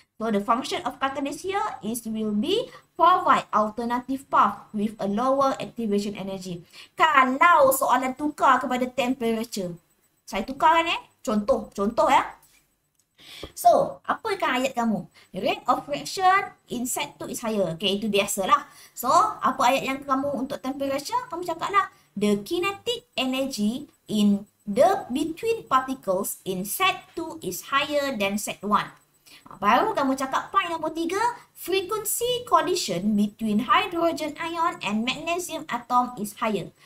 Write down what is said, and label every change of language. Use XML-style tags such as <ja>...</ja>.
<en>So, the function of catalyst here is will be provide alternative path with a lower activation energy.</en> <ms>Kalau soalan tukar kepada temperature. Saya tukarkan Contoh ya.</ms> <en>So,</en> <ms>apa kan ayat kamu?</ms> <en>The rate of reaction in set 2 is higher.</en> <ms>Okay, itu biasalah. So, apa ayat yang kamu untuk temperature? Kamu cakaplah.</ms> <en>The kinetic energy in the between particles in set 2 is higher than set 1.</en> <ms>Baru kamu cakap point nombor</ms> <en>3, frequency collision between hydrogen ion and magnesium atom is higher.</en>